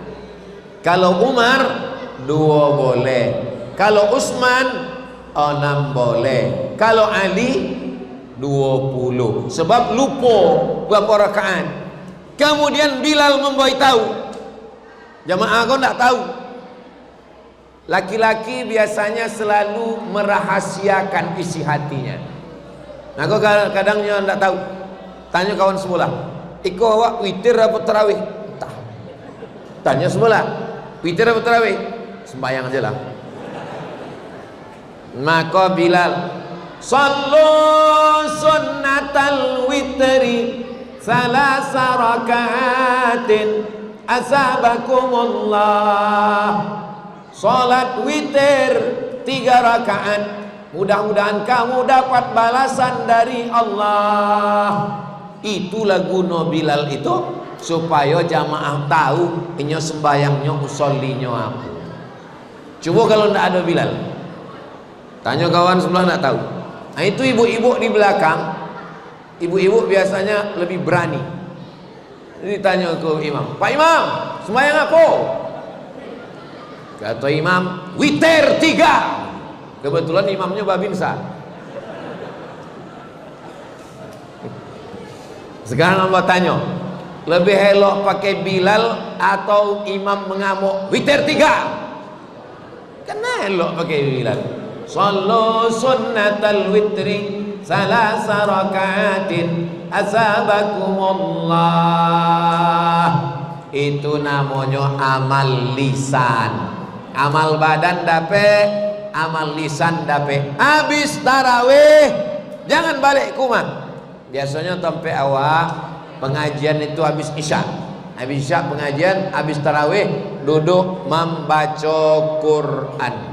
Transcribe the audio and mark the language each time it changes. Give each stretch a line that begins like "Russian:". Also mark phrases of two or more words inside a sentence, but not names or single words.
Malay: Kalau Umar 2 boleh, kalau Utsman 6 boleh, kalau Ali 20. Sebab lupa berapa rakaat. Kemudian Bilal memberitahu, jamaah kau tak tahu. Laki-laki biasanya selalu merahasiakan isi hatinya. Nah, kau kadangnya tak tahu. Tanya kawan sebelah,
Minangkabau: "Iko awak
Malay: witir apa tarawih?" Tak. Tanya sebelah, "Witir apa tarawih?" Sembayang aja lah. Maka Bilal,
Arabic: "صلوا سنة الوتر ثلاث ركعات أثابكم الله."
Malay: Salat witir 3 rakaat, mudah-mudahan kamu dapat balasan dari Allah. Itulah guna Bilal itu, supaya jamaah tahu inyo sembayangnya usollinya apa. Coba kalau tidak ada Bilal, tanya kawan sebelah tak tahu. Nah, itu ibu-ibu di belakang, ibu-ibu biasanya lebih berani. Jadi tanya ke imam, "Pak Imam, sembahyang aku?" Kata imam, "Witir 3." Kebetulan imamnya babinsa. Sekarang Allah tanya, lebih elok pakai Bilal atau imam mengamuk? Witir 3. Kena elok pakai Bilal.
Arabic: صلوا سنة الوتر ثلاث ركعات أثابكم الله.
Malay: Itu namanya amal lisan. Amal badan dapat, amal lisan dapat. Habis tarawih jangan balik ke rumah. Biasanya sampai awal pengajian itu habis isya. Habis isya pengajian, habis tarawih duduk membaca Quran.